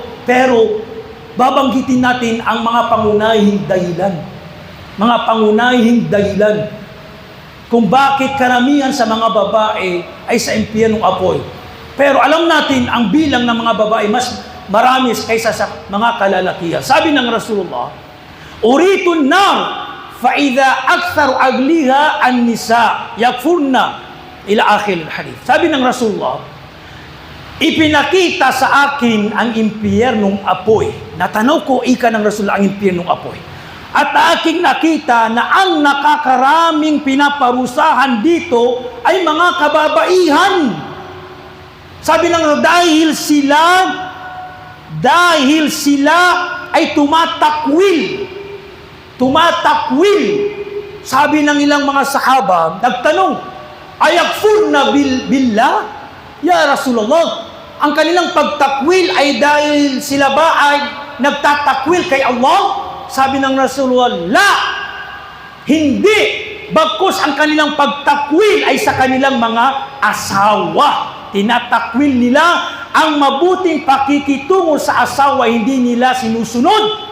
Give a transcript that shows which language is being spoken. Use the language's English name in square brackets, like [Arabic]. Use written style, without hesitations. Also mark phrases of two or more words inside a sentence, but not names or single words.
[Filipino] Pero babanggitin natin ang mga pangunahing dahilan. Mga pangunahing dahilan kung bakit karamihan sa mga babae ay sa impyernong apoy. Pero alam natin, ang bilang ng mga babae mas marami kaysa sa mga kalalakihan. Sabi ng Rasulullah, [Arabic] أريت النار فَإِذَا أَكْثَرُ أَغْلِهَا النِّسَاء يَكْفُرْنَ إلى آخر الحديث. [Filipino] Sabi ng Rasulullah, ipinakita sa akin ang impyernong apoy. Natanaw ko, ika ng Rasulullah, ang impyernong apoy. At aking nakita na ang nakakaraming pinaparusahan dito ay mga kababaihan. Sabi ng Rasulullah, dahil sila ay tumatakwil. Sabi ng ilang mga sahaba, nagtanong, [Arabic] أيكفرن بالله? يا رسول الله, [Filipino] ang kanilang pagtakwil ay dahil sila ba ay nagtatakwil kay Allah? Sabi ng Rasulullah, la! Hindi! Bagkus ang kanilang pagtakwil ay sa kanilang mga asawa. Tinatakwil nila ang mabuting pakikitungo sa asawa, hindi nila sinusunod.